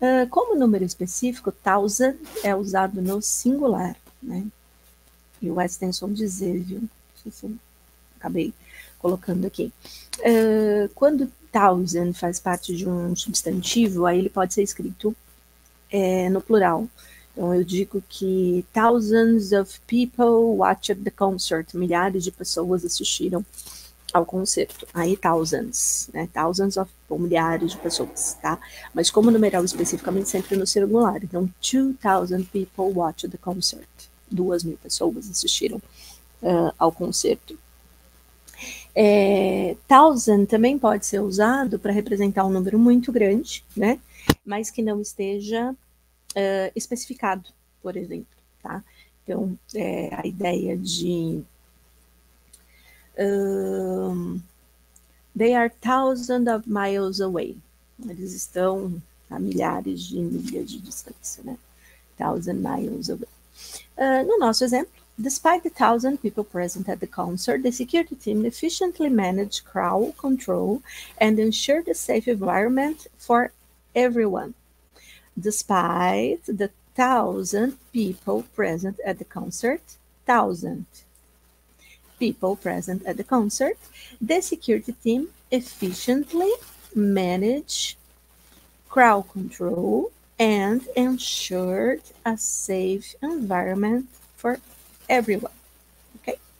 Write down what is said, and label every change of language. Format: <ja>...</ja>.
<pt>Como número específico, thousand é usado no singular, né? E o extensão dizer, viu? Acabei colocando aqui. Quando thousand faz parte de um substantivo, aí ele pode ser escrito no plural. Então, eu digo que</pt> <en>thousands of people watched the concert.</en> <pt>Milhares de pessoas assistiram ao concerto. Aí, thousands, né? Thousands of, milhares de pessoas, tá? Mas como numeral especificamente sempre no singular.</pt> <en>Então, 2,000 people watched the concert.</en> <pt>2.000 pessoas assistiram ao concerto. Thousand também pode ser usado para representar um número muito grande, né? Mas que não esteja especificado, por exemplo, tá? Então, a ideia de</pt> <en>they are thousands of miles away.</en> <pt>Eles estão a milhares de milhas de distância, né?</pt> <en>1,000 miles away.</en> <pt>No nosso exemplo,</pt> <en>despite the 1,000 people present at the concert, the security team efficiently managed crowd control and ensured a safe environment for everyone. Despite the 1,000 people present at the concert, 1,000 people present at the concert, the security team efficiently managed crowd control and ensured a safe environment for everyone. Ok?</en>